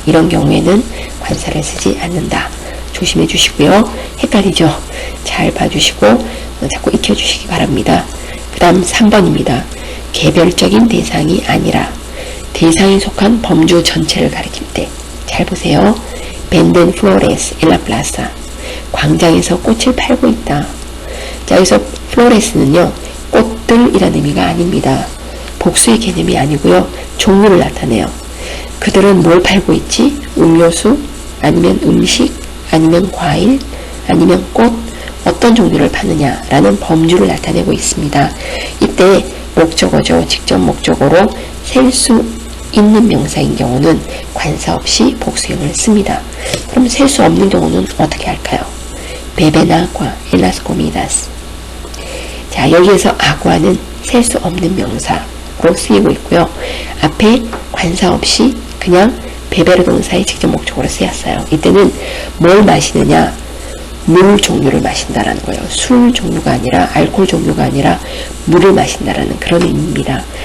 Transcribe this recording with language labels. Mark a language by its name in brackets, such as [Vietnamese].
[Korean] 이런 경우에는 관사를 쓰지 않는다. 조심해 주시고요. 헷갈리죠? 잘 봐주시고 자꾸 익혀주시기 바랍니다. 그 다음 3번입니다. 개별적인 대상이 아니라 대상이 속한 범주 전체를 가리킬 때, 잘 보세요. [Spanish] Venden flores en la plaza. [Korean] 광장에서 꽃을 팔고 있다. 자, 여기서 flores는요, 꽃들이라는 의미가 아닙니다. 복수의 개념이 아니고요, 종류를 나타내요. 그들은 뭘 팔고 있지? 음료수, 아니면 음식, 아니면 과일, 아니면 꽃, 어떤 종류를 파느냐라는 범주를 나타내고 있습니다. 이때 목적어죠. 직접 목적어로 셀 수 있는 명사인 경우는 관사 없이 복수형을 씁니다. 그럼 셀 수 없는 경우는 어떻게 할까요? [Spanish] Beben agua en las comidas. [Korean] 자, 여기에서 agua는 셀 수 없는 명사로 쓰이고 있고요. 앞에 관사 없이 그냥 베베르 동사의 직접 목적어로 쓰였어요. 이때는 뭘 마시느냐? 물 종류를 마신다라는 거예요. 술 종류가 아니라, 알코올 종류가 아니라 물을 마신다라는 그런 의미입니다.